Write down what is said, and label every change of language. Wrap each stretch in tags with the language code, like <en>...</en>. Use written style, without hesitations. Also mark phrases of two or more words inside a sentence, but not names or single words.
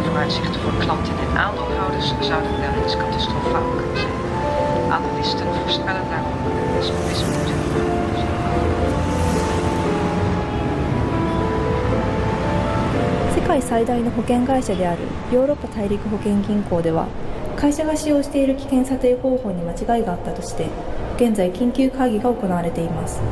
<nl>vooruitzichten voor klanten en aandeelhouders zouden wel eens catastrofaal kunnen zijn. Analisten voorspellen daarom wisselmoed.</nl> <ja>世界最大の保険会社であるヨーロッパ大陸保険銀行では、会社が使用している危険査定方法に間違いがあったとして、現在緊急会議が行われています。</ja>